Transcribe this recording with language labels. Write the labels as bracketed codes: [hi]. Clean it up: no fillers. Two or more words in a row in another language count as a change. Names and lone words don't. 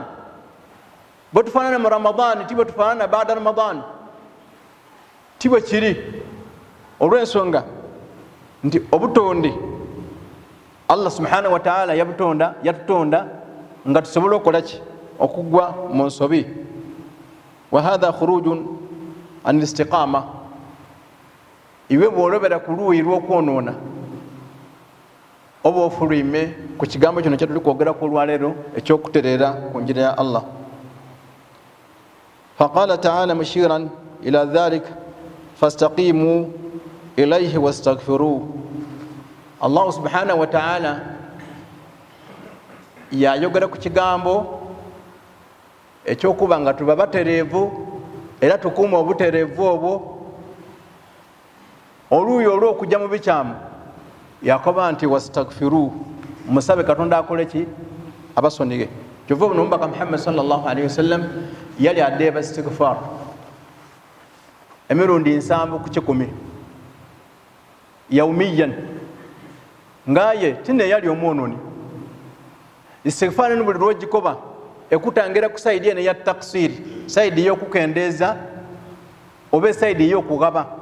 [lg] Bwe tufaanana mu Ramadani tibwe tufaanana baada Ramadani, tibwe kiri olw'ensonga nti obutonde Allah [ar] سبحانه وتعالى [lg] yatutonda nga tusobola okukola ki? Okugwa mu nsobi. [ar] وهذا خروج عن استقامة. [lg] Iwe bw'olobera ku luuyi lw'okwonoona oba ofulwime ku kigambo kino kyetuli kwogerako olwaleero ekyokutereera ku njira ya Allah. [ar] فقال تعالى مشيرا إلى ذلك فاستقيموا إليه واستغفروه. الله سبحانه وتعالى [lg] yayogera ku kigambo ekyokuba nga tuba batereevu era tukuuma obutereevu obwo oluuyi olw'okujja mu bikyamu yakoba nti wastaghfiru, musabe Katonda akole ki abasonige. Kyova buno omubaka Muhammad [ar] صلى الله عليه وسلم [lg] yali adeeba istighfar emirundi 7 ku 10 yaumiyan, ngaye tine yali omwononi. Istighfar ni buli lwogikoba ekutangira ku saidi ene ya taksir, saidi y'okukendeeza oba saidi y'okugaba,